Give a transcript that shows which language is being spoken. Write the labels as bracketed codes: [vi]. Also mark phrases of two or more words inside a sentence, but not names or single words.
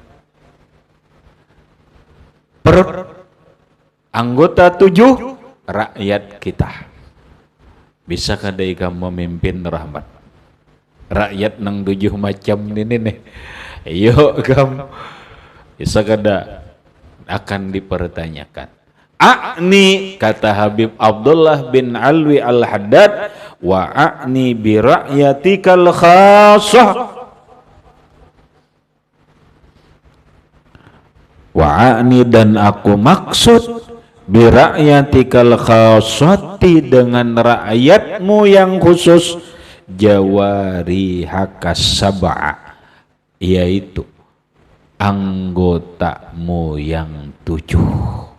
[bjn] Perut, anggota 7 rakyat kita. Bisa kada ikam memimpin rahmat rakyat nang 7 macam ini nih? Ayo kamu bisa kada, akan dipertanyakan. A'ni, kata Habib Abdullah bin Alwi Al-Haddad, [ar] وأعني برعيتك الخاصة, وأعني, [bjn] dan aku maksud [ar] برعيتك الخاصة, [bjn] dengan rakyatmu yang khusus, [ar] جوارحك السبع, [bjn] yaitu anggotamu yang 7.